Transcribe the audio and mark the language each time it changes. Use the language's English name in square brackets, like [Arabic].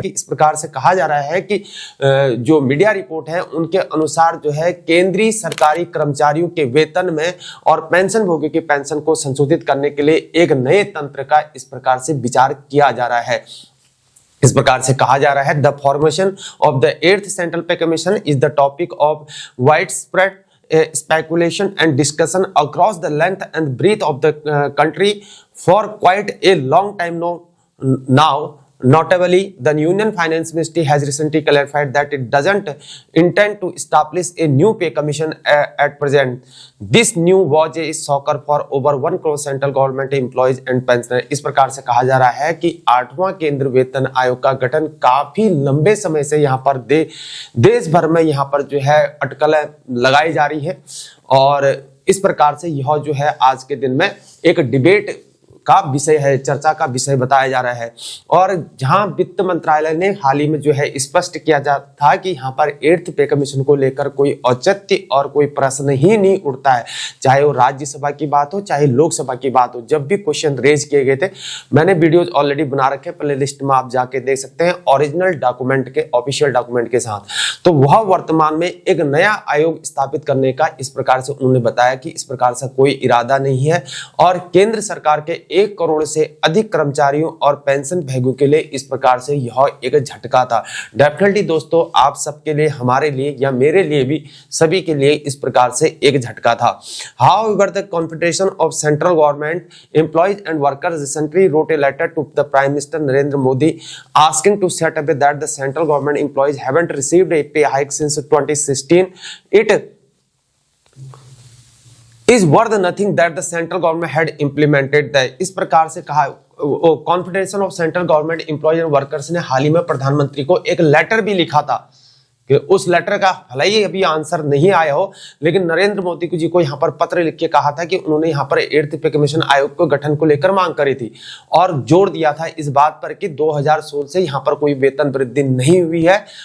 [Hindi] इस प्रकार से कहा जा रहा है कि जो मीडिया रिपोर्ट है उनके अनुसार जो है केंद्रीय सरकारी कर्मचारियों के वेतन में और पेंशन भोगियों की पेंशन को संशोधित करने के लिए एक नए तंत्र का इस प्रकार से विचार किया जा रहा है। इस प्रकार से कहा जा रहा है [English] The formation of the 8th central pay commission is the topic of wide spread speculation and discussion across the length and breadth of the country for quite a long time now. Notably, the Union Finance Ministry has recently clarified that it doesn't intend to establish a new pay commission at present. This new was a shocker for over 1 crore central government employees and pensioners. [Hindi] इस प्रकार से कहा जा रहा है कि 8वां केंद्र वेतन आयोग का गठन काफी लंबे समय से यहाँ पर देश भर में यहाँ पर जो है अटकलें लगाई जा रही है, और इस प्रकार से यह जो है आज के दिन में एक डिबेट का विषय है, चर्चा का विषय बताया जा रहा है। और जहां वित्त मंत्रालय ने हाल ही में जो है स्पष्ट किया जाता था कि यहाँ पर 8th पे कमीशन को लेकर कोई औचित्य और कोई प्रश्न ही नहीं उठता है, चाहे वो राज्यसभा की बात हो चाहे लोकसभा की बात हो। जब भी क्वेश्चन रेज किए गए थे, मैंने वीडियोज ऑलरेडी बना रखे, प्ले लिस्ट में आप जाके देख सकते हैं ओरिजिनल डॉक्यूमेंट के, ऑफिशियल डॉक्यूमेंट के साथ। तो वह वर्तमान में एक नया आयोग स्थापित करने का इस प्रकार से उन्होंने बताया कि इस प्रकार से कोई इरादा नहीं है, और केंद्र सरकार के 1 करोड़ से अधिक कर्मचारियों और पेंशन भोगियों के लिए इस प्रकार से यह एक झटका था। डेफिनेटली दोस्तों आप सबके लिए, हमारे लिए या मेरे लिए भी, सभी के लिए इस प्रकार से एक झटका था। [English] However, the Confederation of Central Government Employees and Workers recently wrote a letter to the Prime Minister Narendra Modi asking to set up that the central government employees haven't received a pay hike since 2016. It is worth nothing that the central government had implemented that. [Hindi] इस प्रकार से कहा confederation of central government employees and workers ने हाल ही में प्रधानमंत्री को एक letter भी लिखा था कि उस लेटर का भले ही अभी आंसर नहीं आया हो, लेकिन नरेंद्र मोदी जी को यहाँ पर पत्र लिख के कहा था कि उन्होंने यहाँ पर 8th पे कमीशन आयोग को गठन को लेकर मांग करी थी, और जोर दिया था इस बात पर कि 2016 से यहाँ पर कोई वेतन वृद्धि नहीं हुई है।